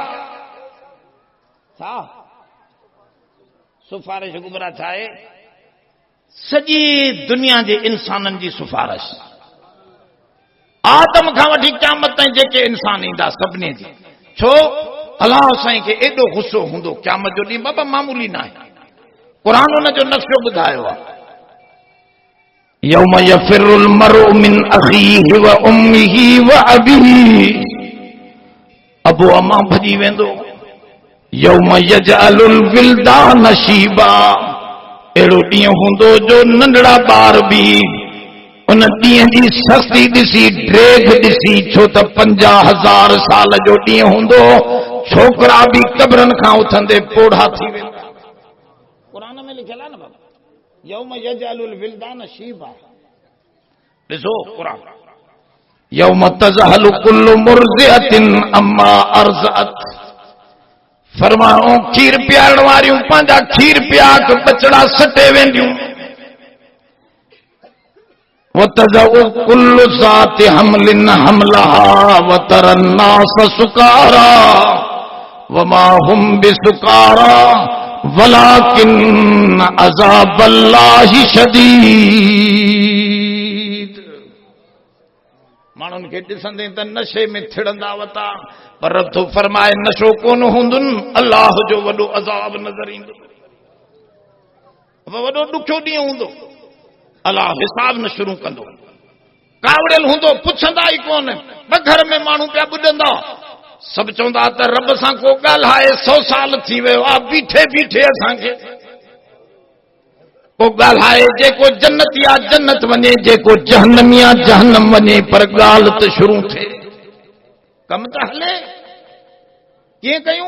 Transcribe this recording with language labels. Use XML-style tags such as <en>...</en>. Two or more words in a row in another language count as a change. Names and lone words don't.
<sd>छा सिफारिश कुबरा छा आहे सॼी दुनिया जे इंसाननि जी सिफारिश आदम खां वठी क़यामत ताईं जेके इंसान ईंदा सभिनी जी छो अलाह साईं खे एॾो गुस्सो हूंदो क़यामत जो ॾींहुं बाबा मामूली न आहे क़ुरान उन जो नक्शो ॿुधायो आहे</sd> <ar>يوم يفر المرء من أخيه وأمه وأبيه</ar> <sd>अबो अम्मा भॼी वेंदो</sd> <ar>يوم يجعل الولدان شيبا</ar> <sd>अहिड़ो ॾींहुं हूंदो जो नंढड़ा ॿार बि उन ॾींहं जी सस्ती ॾिसी ड्रेग ॾिसी छो त 50,000 साल जो ॾींहुं हूंदो छोकिरा बि क़बरनि खां उथंदे पोढ़ा थी वेंदा। क़ुरान में लिखियल आहे न बाबा</sd> <ar>يوم يجعل الولدان شيبا</ar> <sd>ॾिसो क़ुरान</sd> <ar>يوم تذهل كل مرضعة عما أرضعت</ar> <sd>फरमाओ खीर पियारण वारियूं पंहिंजा खीर पियाक बचड़ा सटे वेंदियूं</sd> <ar>وتضع كل ذات حمل حملها وترى الناس سكارى وما هم بسكارى ولكن عذاب الله شديد.</ar> <sd>माण्हुनि खे ॾिसंदे त नशे में थिड़ंदा वता पर रब थो फरमाए नशो कोन हूंदुनि अल्लाह जो वॾो अज़ाब नज़र ईंदो वॾो ॾुखियो ॾींहुं हूंदो अल्लाह हिसाब न शुरू कंदो कावड़ियल हूंदो पुछंदा ई कोन घर में माण्हू पिया ॿुॾंदा सभु चवंदा त रब सां को ॻाल्हाए 100 साल थी वियो आहे बीठे बीठे असांखे को ॻाल्हाए जेको जन्नती आहे जन्नत वञे जेको जहन्नमी आहे जहन्नम वञे पर ॻाल्हि त शुरू थिए कम त हले कीअं कयूं?</sd>